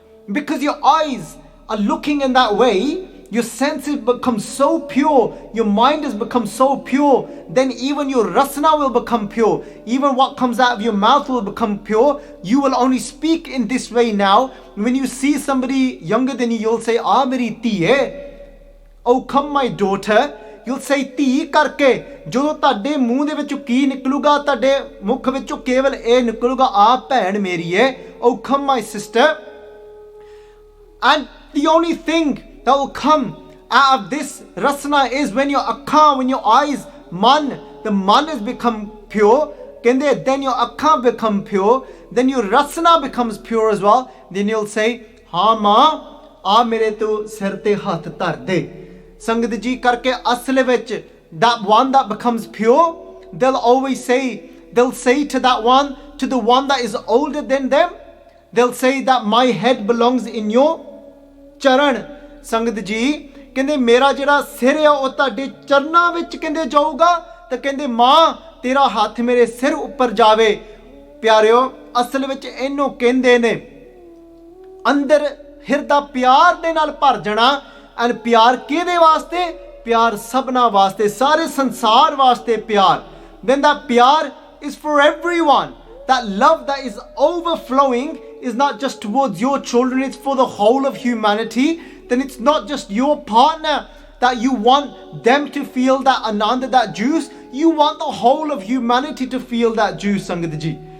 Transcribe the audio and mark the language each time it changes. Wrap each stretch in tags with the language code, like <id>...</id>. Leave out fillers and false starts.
<en>Because your eyes are looking in that way, your senses become so pure, your mind has become so pure, then even your rasana will become pure. Even what comes out of your mouth will become pure. You will only speak in this way now. When you see somebody younger than you, you'll say,</en> <pa>"Ah, meri tiye.</pa> <en>Oh, come my daughter." You'll say</en> <pa>ਤੀ ਕਰਕੇ ਜਦੋਂ ਤੁਹਾਡੇ ਮੂੰਹ ਦੇ ਵਿੱਚੋਂ ਕੀ ਨਿਕਲੂਗਾ, ਤੁਹਾਡੇ ਮੁਖ ਵਿੱਚੋਂ ਕੇਵਲ ਇਹ ਨਿਕਲੂਗਾ, ਆ ਭੈਣ ਮੇਰੀ ਹੈ,</pa> <en>oh come my sister. And the only thing that will come out of this rasana is when your akkha, when your eyes, the man has become pure, then your akkha become pure, then your rasana becomes pure as well. Then you'll say,</en> <pa>"Ha ma, aa mere to sir te hath dhar de."</pa> <en>Sangat ji</en> <pa>karke asle vich,</pa> <en>that one that becomes pure, they'll say to that one, to the one that is older than them, they'll say that my head belongs in your charan.</en> <pa>Sangat ji, ਕਹਿੰਦੇ ਮੇਰਾ ਜਿਹੜਾ ਸਿਰ ਆ ਉਹ ਤੁਹਾਡੇ ਚਰਨਾਂ ਵਿੱਚ ਕਹਿੰਦੇ ਜਾਊਗਾ, ਤਾਂ ਕਹਿੰਦੇ ਮਾਂ ਤੇਰਾ ਹੱਥ ਮੇਰੇ ਸਿਰ ਉੱਪਰ ਜਾਵੇ. ਪਿਆਰਿਓ, ਅਸਲ ਵਿੱਚ ਇਹਨੂੰ ਕਹਿੰਦੇ ਨੇ ਅੰਦਰ ਹਿਰਦਾ ਪਿਆਰ ਦੇ ਨਾਲ ਭਰ ਜਾਣਾ. ਐਂਡ ਪਿਆਰ ਕਿਹਦੇ ਵਾਸਤੇ? ਪਿਆਰ ਸਭਨਾ ਵਾਸਤੇ, ਸਾਰੇ ਸੰਸਾਰ ਵਾਸਤੇ ਪਿਆਰ.</pa> <en>Then that pyar is for everyone. That love that is overflowing is not just towards your children, it's for the whole of humanity. Then it's not just your partner that you want them to feel that ananda, that juice. You want the whole of humanity to feel that juice, Sangat ji.</en>